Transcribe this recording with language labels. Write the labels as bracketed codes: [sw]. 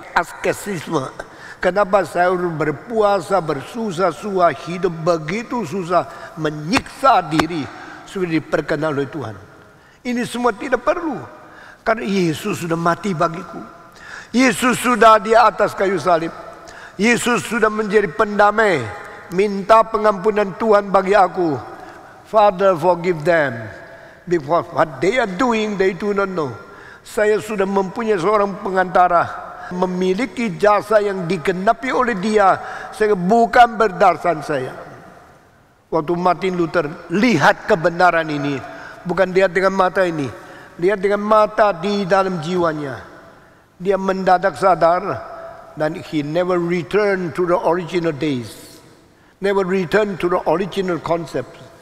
[id] Askesisme. Kenapa saya harus berpuasa, bersusah-susah, hidup begitu susah, menyiksa diri supaya diperkenan oleh Tuhan? Ini semua tidak perlu. Karena Yesus sudah mati bagiku. Yesus sudah di atas kayu salib. Yesus sudah menjadi pendamai. Minta pengampunan Tuhan bagi aku. [en] Father, forgive them. Because what they are doing, they do not know. [id] Saya sudah mempunyai seorang pengantara. Memiliki jasa yang digenapi oleh dia. Sehingga bukan berdasarkan saya. Waktu Martin Luther lihat kebenaran ini. Bukan lihat dengan mata ini. Lihat dengan mata di dalam jiwanya. Dia mendadak sadar. Dan [en] he never returned to the original days. Never returned to the original concept.